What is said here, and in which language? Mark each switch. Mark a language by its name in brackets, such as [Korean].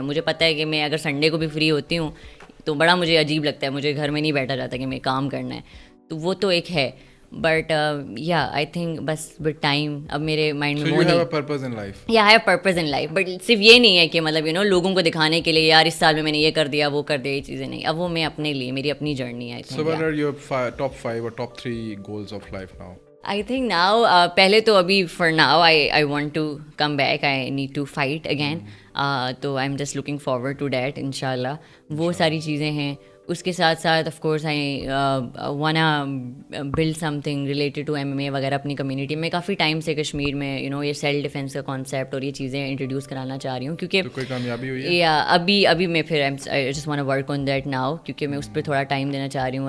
[Urdu] مجھے پتہ ہے کہ میں اگر سنڈے کو بھی فری ہوتی ہوں تو بڑا مجھے عجیب لگتا ہے, مجھے گھر میں نہیں بیٹھا جاتا کہ میں کام کرنا ہے, تو وہ تو ایک ہے. بٹ یا آئی تھنک بس ود ٹائم اب میرے مائنڈ میں وہ نہیں, [English] یا have purpose in life. [Urdu] But صرف یہ نہیں ہے کہ مطلب لوگوں کو دکھانے کے لیے یار اس سال میں نے یہ کر دیا وہ کر دیا, یہ چیزیں نہیں. اب وہ میں اپنے لیے, میری اپنی جرنی ہے. [English] So what are your top 5 or top 3 goals of life now? I think now [Urdu] پہلے تو ابھی [English] for now I want to come back, I need to fight again. تو I'm just looking forward to that انشاءاللہ. [Urdu] وہ ساری چیزیں ہیں. اس کے ساتھ ساتھ of course I [English] wanna build something related to MMA [Urdu] وغیرہ اپنی کمیونٹی میں. کافی ٹائم سے کشمیر میں یہ سیلف ڈیفینس کا کانسیپٹ اور یہ چیزیں انٹروڈیوس کرانا چاہ رہی ہوں, کیونکہ کوئی کامیابی ہوئی ہے یا ابھی میں پھر [English] I just wanna work on that now, [Urdu] کیونکہ میں اس پہ تھوڑا ٹائم دینا چاہ رہی ہوں.